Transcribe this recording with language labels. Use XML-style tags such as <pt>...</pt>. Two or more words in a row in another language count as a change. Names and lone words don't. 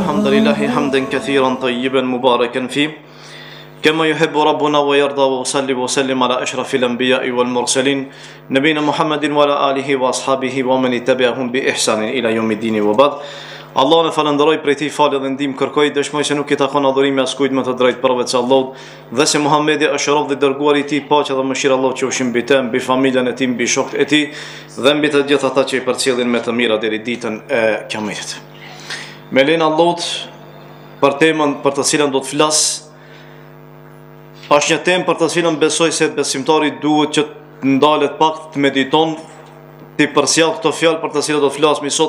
<ar>لله حمدا كثيرا طيبا مباركا فيه كما يحب ربنا ويرضى، وصلي وسلم على أشرف الأنبياء والمرسلين نبينا محمد وعلى آله وأصحابه ومن تبعهم بإحسان إلى يوم الدين وبعد.</ar> <sq>Allah në falenderoj për ti falë dhe ndim kërkoj, dëshmoj se nuk i takon adhurimi askujt më të drejt përveç Allahut, dhe se Muhamedi është rob dhe dërguar i tij, paqja dhe mëshira e Allahut qofshin mbi të, mbi familjen e tij, mbi shokët e tij dhe mbi të gjithë ata që i përcjellin me të mira deri ditën e Kiametit. Me lenin Allahut, për temën për të cilën do të flas, është një temë për të cilën besoj se besimtari duhet që të ndalet pak të mediton, të përsjell këto fjalë për të cilat do të flasim sot.</sq>